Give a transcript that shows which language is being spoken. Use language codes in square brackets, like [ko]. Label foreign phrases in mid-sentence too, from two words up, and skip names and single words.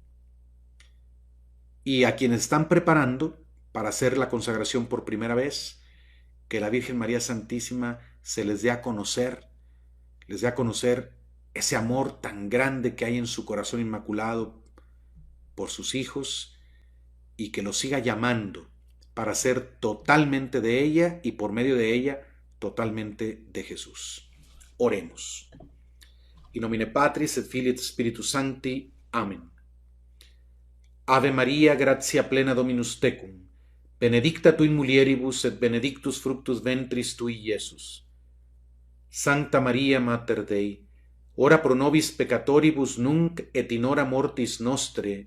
[es] Y a quienes están preparando para hacer la consagración por primera vez, que la Virgen María Santísima se les dé a conocer, ese amor tan grande que hay en su corazón inmaculado por sus hijos, y que los siga llamando para ser totalmente de ella y por medio de ella totalmente de Jesús. Oremos. [la] In nomine Patris et Filii et Spiritus Sancti. Amén. Ave Maria, gratia plena Dominus tecum, benedicta tu in mulieribus et benedictus fructus ventris tui, Iesus. Sancta Maria Mater Dei, ora pro nobis peccatoribus nunc et in hora mortis nostre.